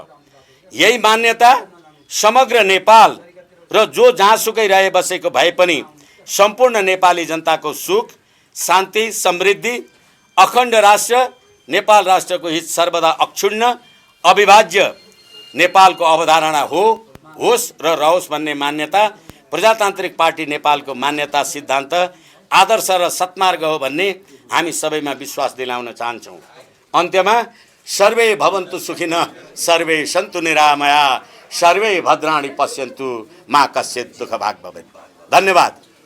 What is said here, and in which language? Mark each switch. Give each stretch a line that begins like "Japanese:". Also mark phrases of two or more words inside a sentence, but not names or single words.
Nepali: यही मान्यता समग्र नेपाल र जो जहाँसुकै रहे बसेको भए पनि सम्पूर्ण नेपाली जनताको सुख, शान्ति, समृद्धि, अखण्ड राष्ट्र, नेपाल राष्ट्रको हित सर्वदा अक्षुण्ण अविभाज्य नेपालको अवधारणा होस् र रहोस् भन्ने मान्यता प्रजातान्त्रिक पार्टी नेपालको मान्यता, सिद्धान्त, आदर्श र सत्मार्ग हो भन्ने हामी सबैमा विश्वास दिलाउन चाहन्छौँ।
Sanskrit: अन्त्यमा सर्वे भवन्तु सुखिनः, सर्वे सन्तु निरामया, सर्वे भद्राणि पश्यन्तु, मा कश्चित् दुःख भाग् भवेत्।
Nepali: धन्यवाद।